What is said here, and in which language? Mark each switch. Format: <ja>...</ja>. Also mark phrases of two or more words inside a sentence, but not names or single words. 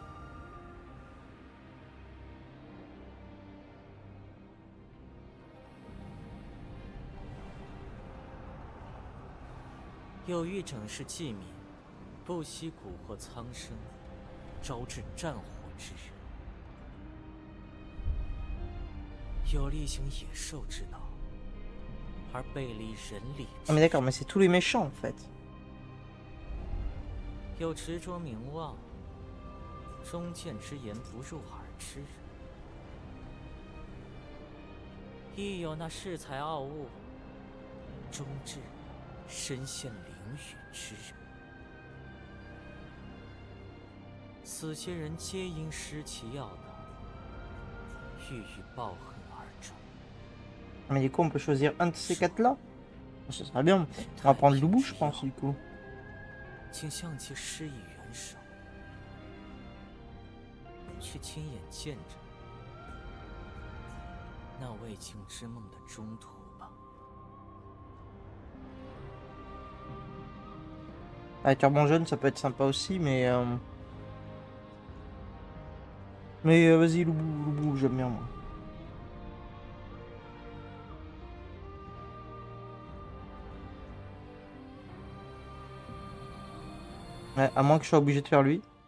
<zh>有欲整世济民，不惜蛊惑苍生，招致战火之人；有力行野兽之道，而背离人理</zh> <fr>Ah mais</fr> <zh>之</zh> <fr>d'accord,</fr> <zh>人；</zh> <fr>mais c'est tous les méchants en fait.</fr> <zh>有执着名望，忠谏之言不入耳之人；亦有那恃才傲物，终至身陷囹圄之人。此些人皆因失其要道，欲与报恨而终。</zh> <fr>Mais du coup, on peut choisir un de ces quatre-là. Ce serait bien. On va prendre Loubou, je pense, du coup.</fr> <zh>请向其施以援手，去亲眼见证那未竟之梦的中途吧。</zh> <fr>Ah, Turban Jaune, ça peut être sympa aussi, mais... Mais vas-y, Loubou, j'aime bien, moi. Ouais, à moins que je sois obligé de faire lui.</fr>